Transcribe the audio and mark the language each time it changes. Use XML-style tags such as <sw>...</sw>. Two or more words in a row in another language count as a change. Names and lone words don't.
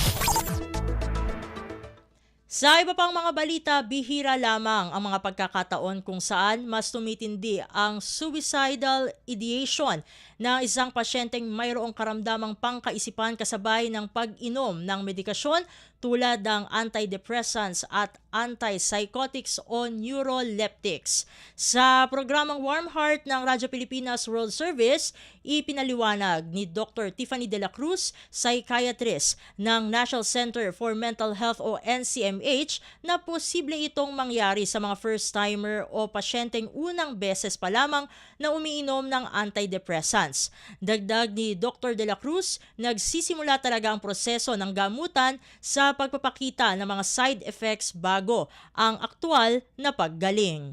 <tl>Sa iba pang mga balita, bihira lamang ang mga pagkakataon kung saan mas tumitindi ang</tl> <en>suicidal ideation</en> <tl>ng isang pasyenteng mayroong karamdamang pangkaisipan kasabay ng pag-inom ng medikasyon tulad ng antidepressants at antipsychotics o neuroleptics. Sa programang Warm Heart ng Radyo Pilipinas World Service, ipinaliwanag ni Dr. Tiffany De La Cruz, psychiatrist ng National Center for Mental Health o NCMH, na posible itong mangyari sa mga first-timer o pasyenteng unang beses pa lamang na umiinom ng antidepressants. Dagdag ni Dr. De La Cruz, nagsisimula talaga ang proseso ng gamutan sa pagpapakita ng mga</tl> <en>side effects</en> <tl>bago ang aktual na paggaling.</tl>